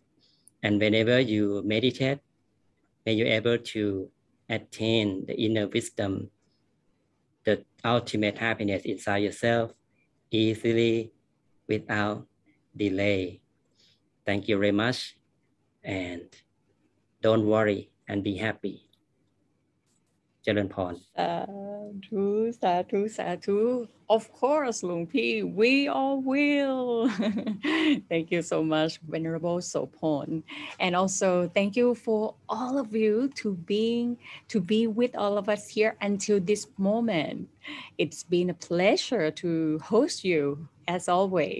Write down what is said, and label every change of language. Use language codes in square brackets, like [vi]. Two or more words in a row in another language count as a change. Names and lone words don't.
[en] And whenever you meditate, may you able to attain the inner wisdom, the ultimate happiness inside yourself easily without delay. Thank you very much. And don't worry and be happy. [th] เจริญพร [pi] Sadhu, sadhu, sadhu. [en] Of course, Luang Pi, we all will. Thank you so much, Venerable Sopon. And also thank you for all of you to be with all of us here until this moment. It's been a pleasure to host you as always.